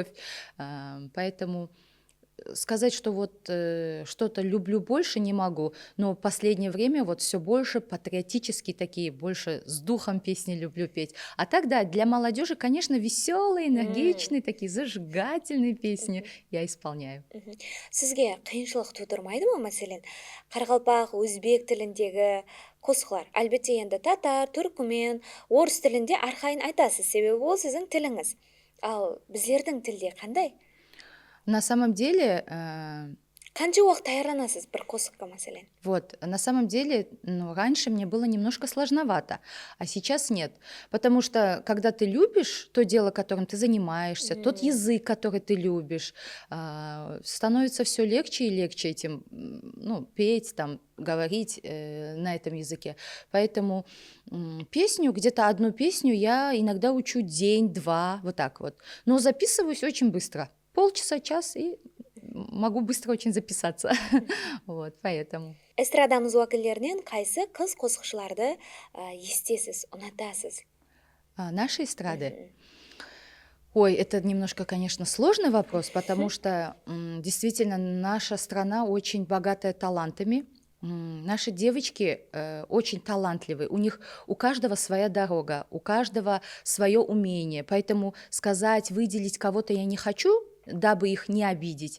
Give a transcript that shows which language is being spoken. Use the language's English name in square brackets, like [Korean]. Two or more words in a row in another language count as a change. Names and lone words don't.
[Russian] Поэтому сказать, что вот что-то люблю больше, не могу, но в последнее время вот все больше патриотические такие, больше с духом песни люблю петь. А так, да, для молодежи, конечно, веселые, энергичные, такие зажигательные песни я исполняю. [Kara-Kalpak] Сізге қиыншылық тудырмайды ма, мәселен, қарақалпақ, өзбек тіліндегі қосықлар? Әлбетте енді татар, түркмен, орыс тілінде арқайын айтасыз, себебі ол сіздің тіліңіз. Ал біздердің тілде қандай? [Russian] На самом деле... [Kara-Kalpak] Қанша уақыт даярданасыз бір қосыққа, мәселен? [Russian] Вот, на самом деле, раньше мне было немножко сложновато, а сейчас нет. Потому что, когда ты любишь то дело, которым ты занимаешься, тот язык, который ты любишь, становится все легче и легче этим, петь, там, говорить на этом языке. Поэтому песню, где-то одну песню я иногда учу день-два, вот так вот. Но записываюсь очень быстро. Полчаса, час, и могу быстро очень записаться. Вот, поэтому. [Kara-Kalpak] Эстрадамыз уәкілдерінен қайсы қыз қосықшыларды естесіз, ұнатасыз? [Russian] Наши эстрады? Ой, это немножко, конечно, сложный вопрос, потому что действительно наша страна очень богатая талантами. Наши девочки очень талантливые, у каждого своя дорога, у каждого свое умение, поэтому сказать, выделить кого-то я не хочу, дабы их не обидеть.